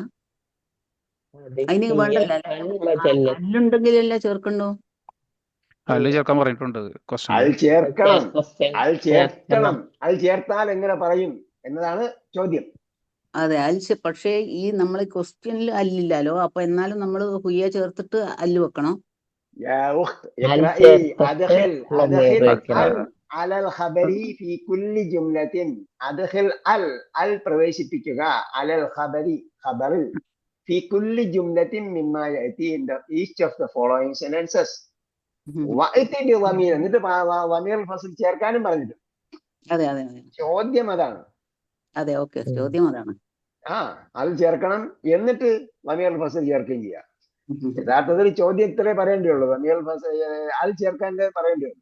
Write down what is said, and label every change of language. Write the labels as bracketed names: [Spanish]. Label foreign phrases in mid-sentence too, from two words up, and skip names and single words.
[Malayalam] അതിന് വേണ്ടല്ല, അല്ലുണ്ടെങ്കിലല്ല ചേർക്കണ്ടോ? അതിൽ ചേർക്കാൻ പറഞ്ഞിട്ടുണ്ട്. അത് ചേർക്കണം, അത് ചേർക്കണം. അത് ചേർത്താൽ എങ്ങനെ പറയും എന്നതാണ് ചോദ്യം. അതെ, പക്ഷേ ഈ നമ്മളെ ക്വസ്റ്റ്യനിൽ അല്ലില്ലല്ലോ. അപ്പൊ എന്നാലും നമ്മൾ ഹുയ്യ ചേർത്തിട്ട് അല്ല് വെക്കണം. [Arabic] يا أخت على الخبر في كل جملة أدخل ال പ്രവേശിപ്പിക്കുക على الخبر ഖബറിൽ في كل جملة مما يأتي [English] in each of the following sentences. [Arabic] وائت بالضمير, [Malayalam] എന്നിട്ട് [Arabic] ضمير الفصل [Malayalam] ചേർക്കാനും പറഞ്ഞിട്ടുണ്ട്. അതെ അതെ അതെ, ചോദ്യം അതാണ്. അതെ, ഓക്കെ, ചോദ്യം അതാണ്. അത് ചേർക്കണം, എന്നിട്ട് [Arabic] ضمير الفصل [Malayalam] ചേർക്കുകയും ചെയ്യാം. യഥാർത്ഥത്തിൽ ചോദ്യത്തിലേ പറയേണ്ടിയുള്ളൂ. [Arabic] ضمير الفصل [Malayalam] അത് ചേർക്കാൻ പറയേണ്ടിയുള്ളൂ.